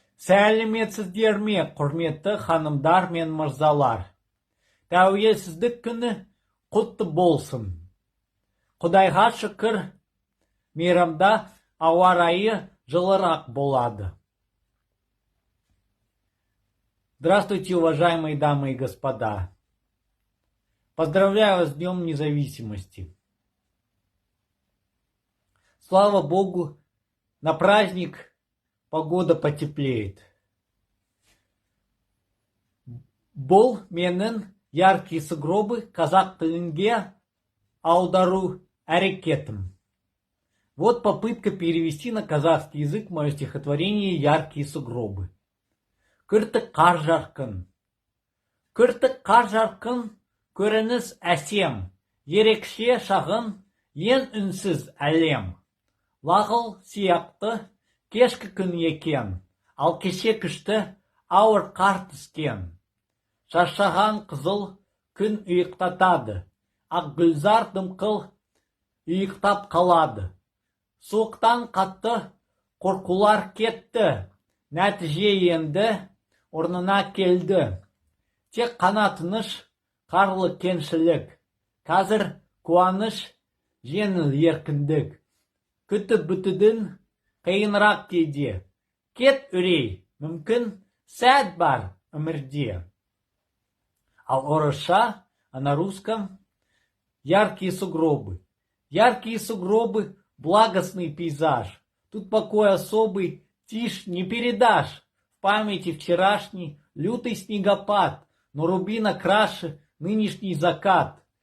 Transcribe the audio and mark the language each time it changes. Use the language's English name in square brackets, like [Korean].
[Kazakh] Сәлеметсіздер ме, құрметті ханымдар мен мырзалар. Тәуелсіздік күні құтты болсын. Құдайға шүкір, мейрамда ауа райы жылырақ болады. [Russian] Здравствуйте, уважаемые дамы и господа. Поздравляю вас с Днем Независимости. Слава Богу, на праздник погода потеплеет. [Kazakh] Бұл менің яркие сугробы казах тілінге аудару әрекетім. [Russian] Вот попытка перевести на казахский язык мое стихотворение «Яркие сугробы». [Kazakh] Күртік қар жарқын. Күртік қар жарқын, көрініс әсем, ерекше шағын, ең үнсіз әлем. Лағыл сияқты кешкі күн екен, ал кеше күшті ауыр қар түскен. Шаршаған қызыл күн ұйықтатады, ақ гүлзар дымқыл ұйықтап қалады. Суықтан қатты қорқулар кетті, нәтиже енді орнына келді. Тек қана тыныш, қарлы кеңшілік, қазір қуаныш, жеңіл еркіндік. Күтіп бүтудің қиынырақ кейде, кет үрей, мүмкін сәт бар өмірде. Ал орысша, [Russian] а на русском яркие сугробы. Яркие сугробы – благостный пейзаж. Тут покой особый, тишь не передашь. В памяти вчерашний лютый снегопад, но рубина краше нынешний закат.